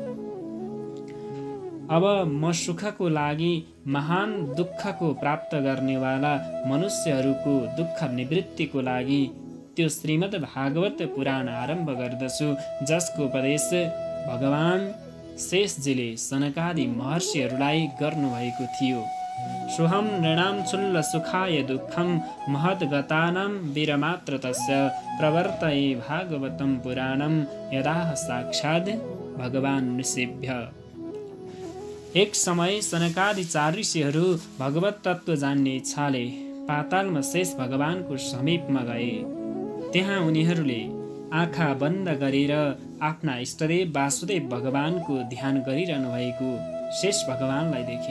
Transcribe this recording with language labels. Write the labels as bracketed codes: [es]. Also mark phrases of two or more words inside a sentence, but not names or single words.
[ne] अब म सुखको लागि महान दुःखको प्राप्त गर्नेवाला मनुष्यहरूको दुःख निवृत्तिको लागि त्यो श्रीमद् भागवत पुराण आरम्भ गर्दछु, जसको उपदेश भगवान शेषजीले सनकादि महर्षिहरूलाई गर्नुभएको थियो। [sa] सोहम नृणां चुल्ल सुखाय दुःखम महद्गतानां वीरमात्र तस्य प्रवर्तये भागवतं पुराणं यदाह साक्षात् भगवान् ऋषिभ्य। [ne] एक समय सनकादि 4 ऋषिहरू भगवत तत्त्व जान्ने इच्छाले पातालमा शेष भगवानको समीपमा गए। त्यहाँ उनीहरूले आँखा बन्द गरेर आफ्ना इष्टदेव वासुदेव भगवानको ध्यान गरिरहनु भएको शेष भगवानलाई देखे।